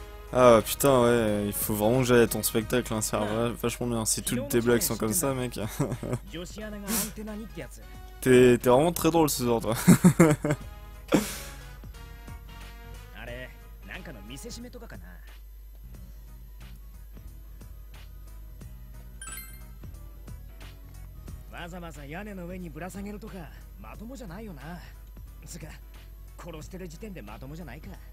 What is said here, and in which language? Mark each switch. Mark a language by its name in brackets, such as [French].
[French] Ah putain ouais, il faut vraiment que j'aille à ton spectacle, hein, ça a l'air vachement bien. Si toutes tes blagues sont comme ça mec, [Japanese] 女子アナがアンテナにってやつ。 [French] t'es vraiment très drôle ce soir toi. [Japanese] あれなんかの見せしめとかかな。わざわざ屋根の上にぶら下げるとかまともじゃないよな。つか殺してる時点でまともじゃないか。